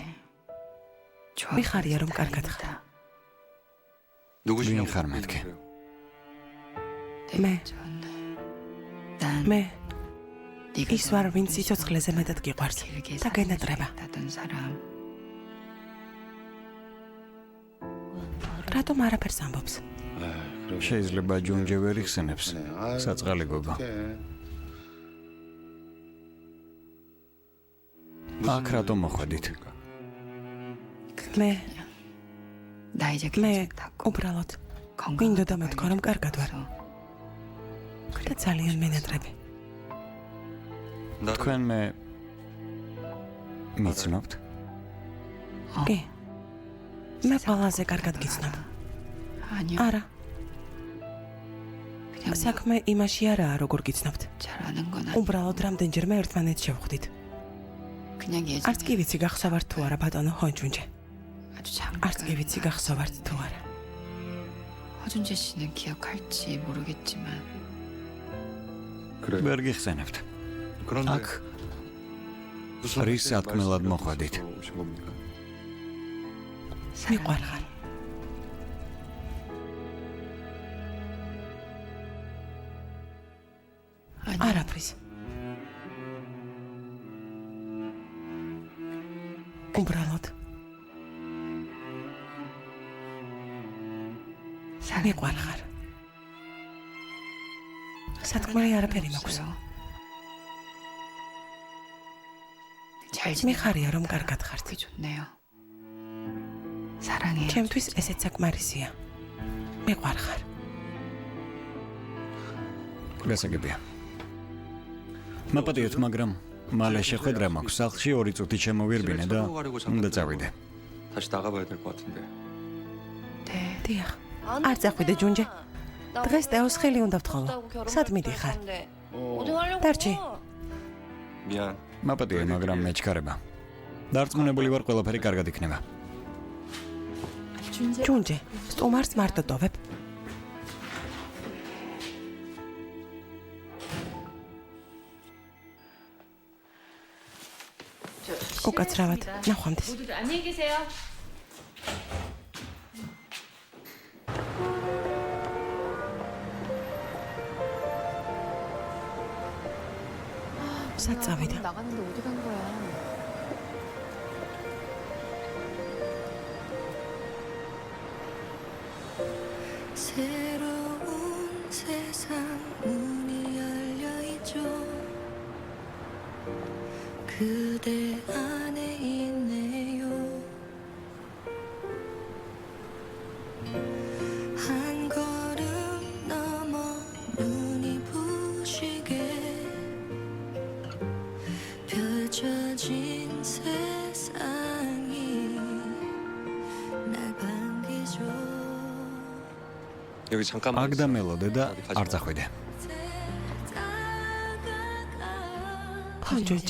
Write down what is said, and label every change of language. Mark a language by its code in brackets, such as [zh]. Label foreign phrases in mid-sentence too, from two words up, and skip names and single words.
[ka] მიხარია რომ კარგად ხარ. ვინ ხარ მეთქი? მე [ko] 난 [ka] მე [ko] 네가 [ka] ის ვარ ვინც სიცოცხლეზე მეტად გიყვარს [ko] 길게 [ka] და გენატრება. [ko] 살았던 사람. [ka] რატომ არაფერს ამბობს? შეიძლება ჯუნჯე ვერ იხსენებს. საწყალი გოგო. აქ რატომ მოხვედით? მე [ko] 나 이제 [ka] მე [ko] 괜찮다고. [ka] უბრალოდ [ko] 건강하고 [ka] მინდოდა მეთქვა რომ კარგად ვარ [ko] 그래서 [ka] და ძალიან მენატრები. თქვენ მე მიცნობთ? კი. მე ყველაზე კარგად გიცნობ. [ko] 아니요. [ka] არა, [ko] 그냥 [ka] საქმე იმაში არაა, როგორ გიცნობთ. [ko] 잘 아는 건 아니고 [ka] უბრალოდ რამდენჯერმე ერთმანეთს შევხვდით. [ko] 그냥 [ka] არც კი [ko] 예전에 [ka] ვიცი გახსოვართ თუ არა ბატონო ჰონჯუნჯე. [ko] 아주 잠깐 [ka] არც კი ვიცი გახსოვართ თუ არა. [ko] 허준재 씨는 기억할지 모르겠지만 그래. [ka] ვერ გიხსენებთ. [ko] 그런데 [ka] აქ რის სათქმელად მოხვედით? [ko] 오신 겁니까? [ka] მიყვარხარ. [ko] 아니 [ka] არაფრის. უბრალოდ მიყვარხარ. სათქმელი არაფერი მაქვს. [ko] 잘 [ka] მიხარია რომ კარგად ხართ. [ko] 그게 좋네요. 사랑해요. [ka] ჩემთვის ესეც საკმარისია. მიყვარხარ. გასაგებია. მაპატიოთ, მაგრამ მალე შეხვედრა მაქვს. სახლში 2 წუთი შემოვირბინე და უნდა წავიდე. [ko] 다시 나가봐야 될 것 같은데. 네. [ka] დიახ. არ წახვიდე ჯუნჯე. დღეს ტეოს ხელი უნდა ვთხოვო. სად მიდიხარ? [ko] 어디 가려고? [ka] დარჩი. [ko] 미안. [ka] მაპატია, მაგრამ მეჩქარება. დარწმუნებული ვარ, ყველაფერი კარგად იქნება. ჯუნჯე, სტუმარს მარტო ტოვებ. უკაცრავად, ნახვამდის. [ko] 모두들 안녕히 계세요. [ka] სად წავიდა? [ko] 나가는데 어디 간 거야? 새로운 세상 문이 열려 있죠. 그대 안에 있네요. 한 걸음 넘어 눈이 부시게 펼쳐진 세상이 날 반기죠. 여기 잠깐만. [ka] აქ და მელოდე და არ წახვიდე. ჰონჯუნჯე.